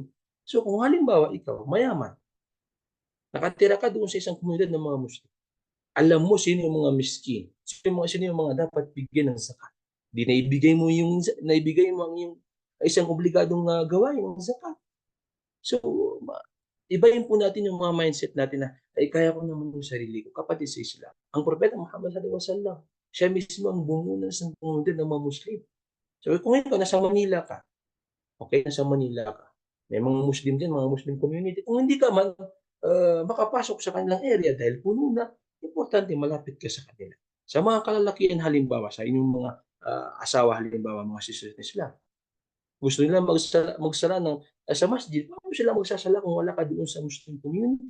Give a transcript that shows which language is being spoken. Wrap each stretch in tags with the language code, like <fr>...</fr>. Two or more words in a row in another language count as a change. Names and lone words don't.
<tl>So kung halimbawa ikaw, mayaman, nakatira ka doon sa isang komunidad ng mga Muslim, alam mo sino yung mga miskin, sino yung mga dapat bigyan ng zakat. Di naibigay mo ang yung isang obligadong gawain ng zakat. So, ibahin po natin yung mga mindset natin na, ay kaya ko naman yung sarili ko, kapatid sa Islam. Ang Propeta Muhammad</tl> <ar>صلى الله عليه وسلم,</ar> <tl>siya mismo ang bumuo ng isang komunidad ng mga Muslim. So, kung ikaw nasa Manila ka, okay, nasa Manila ka, may mga Muslim din, mga</tl> <en>Muslim community.</en> <tl>Kung hindi ka man makapasok sa kanilang area dahil puno na, importante malapit ka sa kanila. Sa mga kalalakihan, halimbawa, sa inyong mga asawa, halimbawa, mga sisters na Islam, gusto nila magsara sa masjid, paano sila magsasala kung wala ka doon sa</tl> <en>Muslim community?</en>